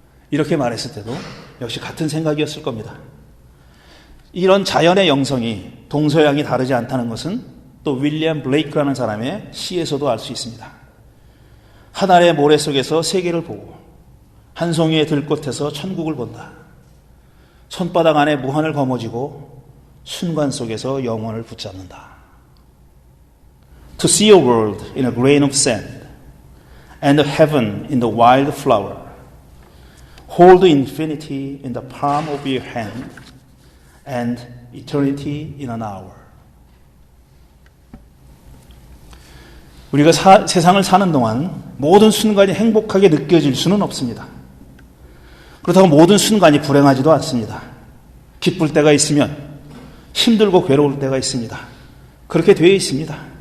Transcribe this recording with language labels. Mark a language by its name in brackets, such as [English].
[Korean] 이렇게 말했을 때도 역시 같은 생각이었을 겁니다. 이런 자연의 영성이 동서양이 다르지 않다는 것은 또 윌리엄 블레이크라는 사람의 시에서도 알 수 있습니다. 하늘의 모래 속에서 세계를 보고 한 송이의 들꽃에서 천국을 본다. 손바닥 안에 무한을 거머쥐고 순간 속에서 영원을 붙잡는다. [English] To see a world in a grain of sand and a heaven in the wild flower. Hold infinity in the palm of your hand and eternity in an hour. [Korean] 우리가 세상을 사는 동안 모든 순간이 행복하게 느껴질 수는 없습니다. 그렇다고 모든 순간이 불행하지도 않습니다. 기쁠 때가 있으면 힘들고 괴로울 때가 있습니다. 그렇게 되어 있습니다.